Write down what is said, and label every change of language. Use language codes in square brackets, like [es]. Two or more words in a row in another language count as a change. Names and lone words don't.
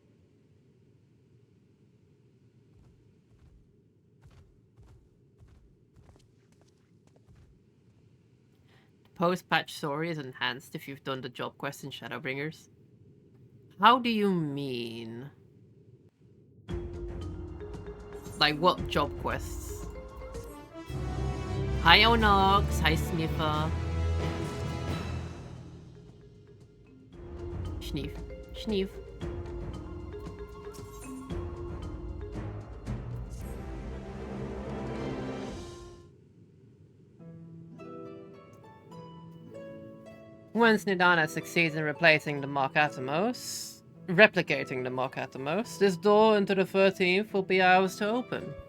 [en] Post-patch story is enhanced if you've done the job quest in Shadowbringers. How do you mean? Like what job quests? Hi Onox, hi Sniffer. Schneef. Schneef. Once Nidana succeeds in replacing the Mach Atomos, replicating the Mach Atomos, this door into the 13th will be ours to open.